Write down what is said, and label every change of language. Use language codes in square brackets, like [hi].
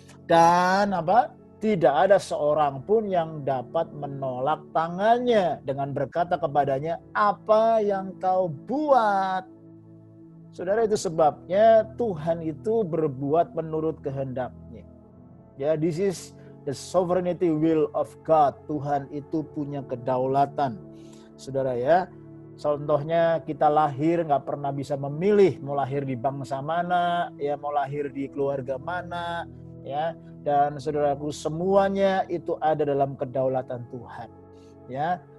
[id] Dan apa? Tidak ada seorang pun yang dapat menolak tangannya dengan berkata kepadanya, apa yang kau buat? Saudara, itu sebabnya Tuhan itu berbuat menurut kehendaknya. [en] Ya, this is the sovereignty will of God. [id] Tuhan itu punya kedaulatan. Saudara ya, contohnya kita lahir nggak pernah bisa memilih mau lahir di bangsa mana, ya mau lahir di keluarga mana, ya. Dan saudaraku, semuanya itu ada dalam kedaulatan Tuhan. Ya,